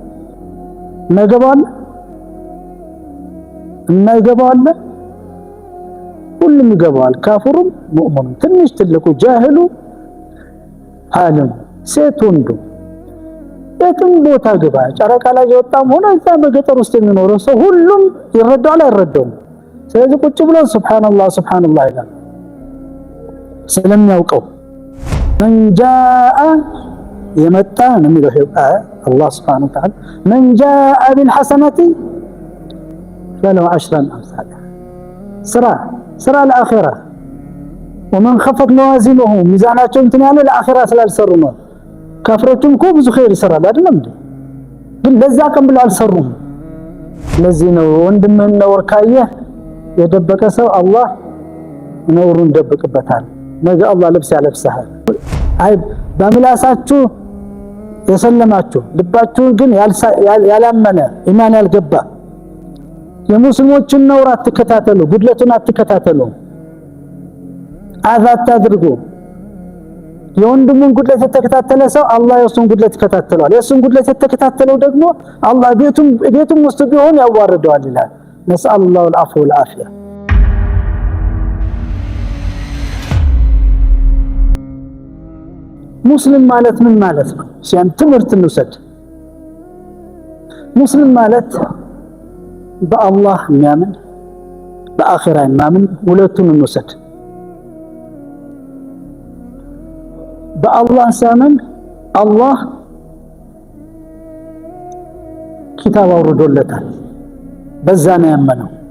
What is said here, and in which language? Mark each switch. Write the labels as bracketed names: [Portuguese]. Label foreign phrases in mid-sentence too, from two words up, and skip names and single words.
[Amharic] የማይገባው አለ ሁሉም ይገባዋል ካፍሩም ሙእሚኑ ትንሽ ትልቁ ጃሂሉ ዓለም ሴት ወንዱ የትም ቦታ ገባ ጨረቃ ላይ የወጣም ሆነ እዛ በገጠር ውስጥ የሚኖረው ሰው ሁሉም ይረዳል አይረዳውም ስለዚህ ቁጭ ብሎ [Arabic] سبحان الله سبحان الله [Amharic] ይላል ስለሚያውቀው [Arabic] من جاء [Amharic] የመጣ ነው የሚለው አላህ [Arabic] سبحانه و Ta'ala من جاء بالحسنة فله 10 أمثالها [Amharic] ስራ ለአኺራ [Arabic] ومن خفت موازينه [Amharic] ሚዛናቸው እንትን ያለ ለአኺራ ስላልሰሩ ነው ካፍሮቹም እኮ ብዙ ኸይር ይሰራል አይደለም ግን ለዛ ቀን ብለው አልሰሩም ለዚህ ነው ወንድምህን ነውር ካየህ የደበቀ ሰው አላህ ነውሩን ደብቅበታል ነገ አላህ ልብስ ያለብሳል አይ በምላሳችሁ የሰለማችሁ ልባችሁ ግን ያላመነ ኢማን ያልገባ የሙስሊሞችን ነውር አትከታተሉ ጉድለቱን አትከታተሉ አዛት አድርጉ የወንድሙን ጉድለት የተከታተለ ሰው አላህ የሱን ጉድለት ይከታተላል የሱን ጉድለት የተከታተለው ደግሞ አላህ ቤቱም ውስጥ ቢሆን ያዋርደዋል ይላል ነስአላሁ [Arabic] العفو والعافيه [Amharic] ሙስሊም ማለት ምን ማለት ነው ሲያን ትምህርት እንውሰድ ሙስሊም ማለት በአላህ የሚያምን በአኺራ የሚያምን ሁለቱን እንውሰድ በአላህ ሲያምን አላህ ኪታብ አውርዶለታል በዛ ነው ያመነው